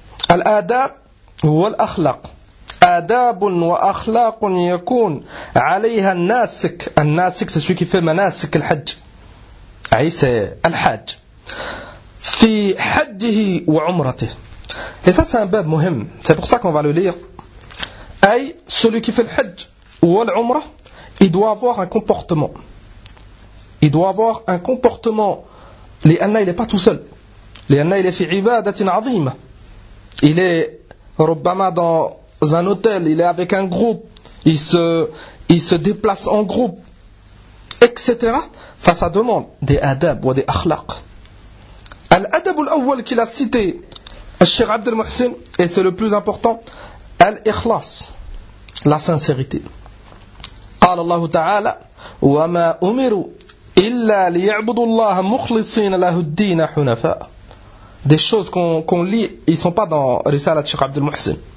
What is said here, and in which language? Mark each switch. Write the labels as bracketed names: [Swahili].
[Arabic] الآداب والأخلاق آداب وأخلاق يكون عليها الناسك الناسك [French] c'est celui qui fait [Arabic] مناسك الحج أي c'est الحج في حجه وعمرته. [French] Et ça c'est un bab muhim. C'est pour ça qu'on va le lire. أي celui qui fait le حج والعمرة, il doit avoir un comportement. Il doit avoir un comportement. لأن il est pas tout seul. [Arabic] لأن [French] il est [Arabic] في عبادة عظيمة. [French] Il est ربما dans un hôtel. Il est avec un groupe. Il se déplace en groupe, etc. Face à demande des adab ou des akhlaq. [Arabic] الأدب الأول كلا سيتي الشيخ عبد المحسن [French] et c'est le plus important [Arabic] الإخلاص [French] la sincérité [Arabic] قال الله تعالى وما أمروا إلا ليعبدوا الله مخلصين له الدين حنفاء [French] des choses qu'on lit ils sont pas dans [Arabic] رسالة الشيخ عبد المحسن